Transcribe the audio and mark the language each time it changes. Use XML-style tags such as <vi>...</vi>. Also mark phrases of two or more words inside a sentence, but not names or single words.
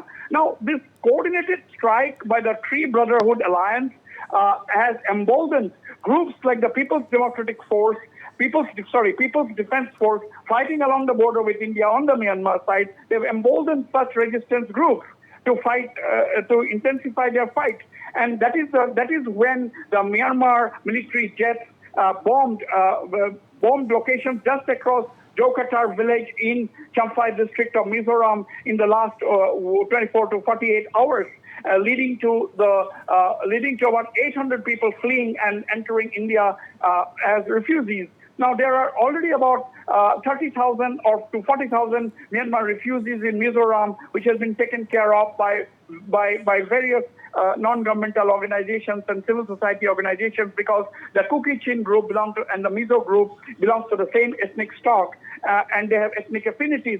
<en>Now, this coordinated strike by the Three Brotherhood Alliance has emboldened groups like the People's Democratic Force, People's Defense Force, fighting along the border with India on the Myanmar side. They've emboldened such resistance groups to fight, to intensify their fight. And that is when the Myanmar military jets bombed locations just across Zokhawthar village in Champhai district of Mizoram in the last 24 to 48 hours. Leading to about 800 people fleeing and entering India as refugees. Now, there are already about 30,000 or to 40,000 Myanmar refugees in Mizoram, which has been taken care of by various non-governmental organizations and civil society organizations because the 𝗀𝗏𝗧𝗏 group and the Mizo group belongs to the same ethnic stock and they have ethnic affinities.</en>